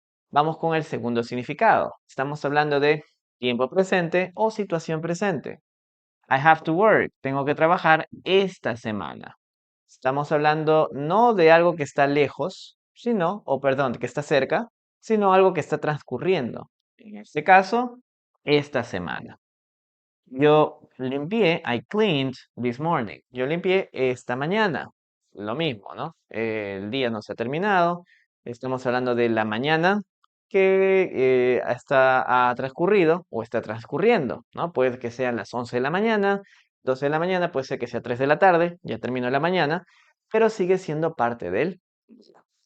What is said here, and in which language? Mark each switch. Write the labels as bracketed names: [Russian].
[Spanish] Vamos con el segundo significado. Estamos hablando de tiempo presente o situación presente. [English] I have to work. [Spanish] Tengo que trabajar esta semana. Estamos hablando no de algo que está lejos, sino, o perdón, que está cerca, sino algo que está transcurriendo. En este caso, esta semana. Yo limpié, [English] I cleaned this morning. [Spanish] Yo limpié esta mañana. Lo mismo, ¿no? El día no se ha terminado. Estamos hablando de la mañana que ha transcurrido o está transcurriendo, ¿no? Puede que sean las 11 de la mañana, 12 de la mañana, puede ser que sea 3 de la tarde, ya terminó la mañana, pero sigue siendo parte del día.